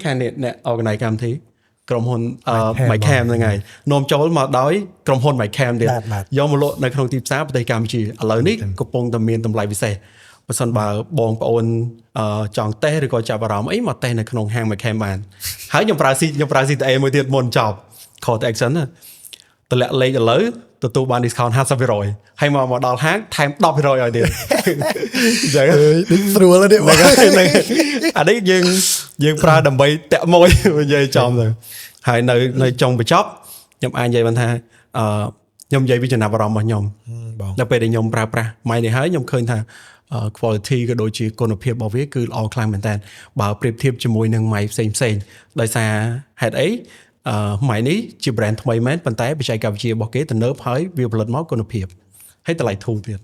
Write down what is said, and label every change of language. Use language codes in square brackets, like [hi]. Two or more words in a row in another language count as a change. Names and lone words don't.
[km] ខាងអ្នក organize កម្មវិធីក្រុមហ៊ុន Micam ហ្នឹងហើយនាំចូលមកដោយក្រុមហ៊ុន Micam ទៀតយកមកលក់នៅក្នុងទីផ្សារប្រទេសកម្ពុជាឥឡូវនេះកំពុងតែមានតម្លៃពិសេសបើសិនបើបងប្អូនចង់តេស្តឬក៏ចាប់អារម្មណ៍អីមកតេស្តនៅក្នុងហាង Micam បានហើយខ្ញុំប្រើ CTA មួយទៀតមុនចប់ [en] call to action [km] ណាតម្លាក់លេខឥឡូវទទួលបាន discount 50% ហើយមកដល់ហាងថែម 10% ឲ្យទៀតអញ្ចឹង ដូចស្រួលទេបង អានេះយើងប្រើដើម្បីតាក់មួយនិយាយចំទៅហើយនៅចុងបញ្ចប់ខ្ញុំអាចនិយាយបានថាខ្ញុំនិយាយពីចំណាប់អារម្មណ៍របស់ខ្ញុំដល់ពេលដែលខ្ញុំប្រើប្រាស់ mic នេះហើយខ្ញុំឃើញថា quality ក៏ដូចជាគុណភាពរបស់វាគឺល្អខ្លាំងមែនតើបើប្រៀបធៀបជាមួយនឹង mic ផ្សេងដោយសារហេតុអីmic នេះជា brand ថ្មីមែនប៉ុន្តែបច្ចេកវិទ្យារបស់គេទំនើបហើយវាផលិតមកគុណភាពហើយតម្លៃធូរទៀត